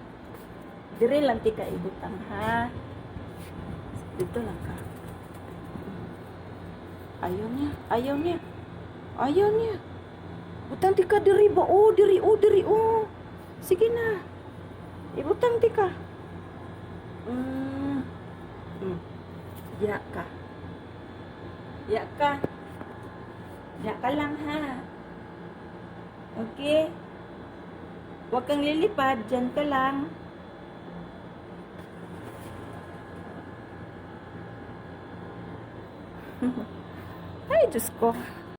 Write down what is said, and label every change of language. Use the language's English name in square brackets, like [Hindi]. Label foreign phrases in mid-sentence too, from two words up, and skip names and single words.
[Waray] Diri lang ti ka ibutang ha. [Filipino] Dito lang ka. [Waray] Ayaw niya, ayaw niya. Ayaw niya. Butang ti ka diri ba? Oh, diri oh. Sige na. Ibutang ti ka. Ya ka. Ya ka. Ya ka lang ha. [Filipino] Okay? Huwag kang lilipad. Diyan ka lang. Ay, Diyos ko.